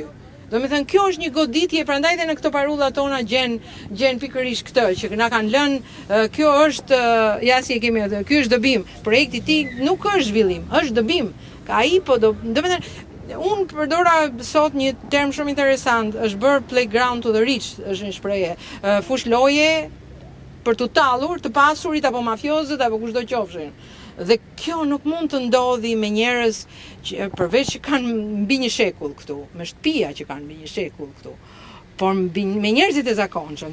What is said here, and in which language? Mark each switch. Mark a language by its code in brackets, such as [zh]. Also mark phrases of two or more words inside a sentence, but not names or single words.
[sq] Do me thënë, kjo është një goditje, prandaj dhe në këto parulla tona gjen pikërisht këtë, që na kanë lënë, kjo është, ja si e kemi atë, kjo është dëbim. Projekti ti nuk është zhvillim, është dëbim. Ai po do me thënë, unë përdora sot një term shumë interesant, është bërë [en] playground to the rich, [sq] është një shprehje, fush loje për të tallur të pasurit apo mafiozët apo kushdo qofshin. Dhe kjo nuk mund të ndodhi me njerëz që përveç që kanë mbi një shekull këtu, me shtëpia që kanë mbi një shekull këtu, por me njerëzit e zakonshëm.